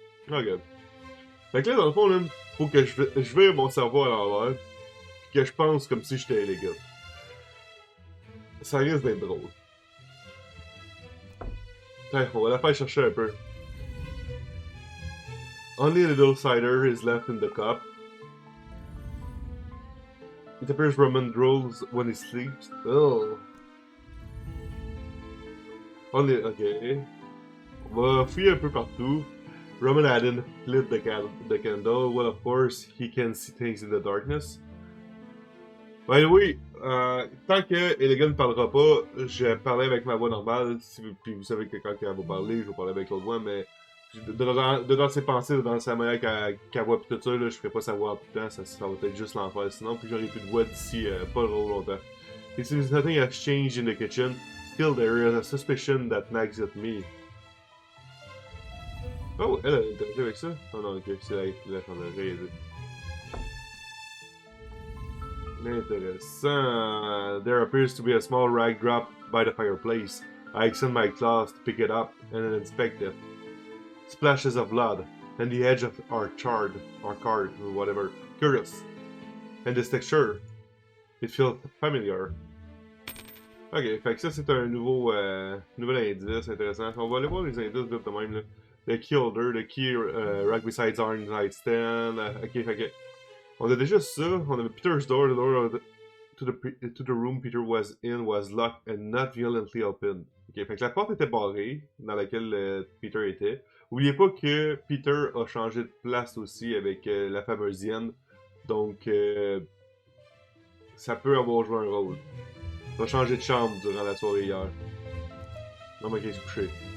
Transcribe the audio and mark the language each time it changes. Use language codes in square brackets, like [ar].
[fr] Ok. Fait que là, dans le fond, là, faut que je vire mon cerveau à l'envers, pis que je pense comme si j'étais les gars. Ça risque d'être drôle. Tiens, on va la faire chercher un peu. [en] Only a little cider is left in the cup. It appears Roman drools when he sleeps. Oh. Only, ok. [fr] On va fouiller un peu partout. [en] Roman hadn't lit the candle. Well, of course, he can see things in the darkness. By the way, [fr] tant que Elegant ne parlera pas, je parlais avec ma voix normale. Puis vous savez que quand elle va parler, je vais parler avec l'autre voix, mais dans ses pensées, dans sa manière qu'elle voit pis tout ça, là, je ferai pas sa voix tout le temps, ça va être juste l'enfer. Sinon, puis j'aurai plus de voix d'ici pas trop longtemps. [en] It seems nothing has changed in the kitchen. Still, there is a suspicion that nags at me. [fr] Oh, elle a interagi avec ça? Oh non, ok, c'est la chandelière. Intéressant. [en] There appears to be a small rag dropped by the fireplace. I extend my claws to pick it up and inspect it. Splashes of blood, and the edge of are charred, or card, or whatever. Curious. And this texture, it feels familiar. [fr] Ok, fait que ça c'est un nouvel indice intéressant. On va aller voir les indices vite de même là. [en] The key holder, the key rack beside our nightstand. [fr] Ok, fait que on a déjà ça. On avait [en] Peter's door. The door to the room Peter was in was locked and not violently opened. [fr] Ok, fait que la porte était barrée dans laquelle Peter était. Oubliez pas que Peter a changé de place aussi avec la fameuse hyène. Donc ça peut avoir joué un rôle. Il a changé de chambre durant la soirée hier. Non, mais qu'il est couché.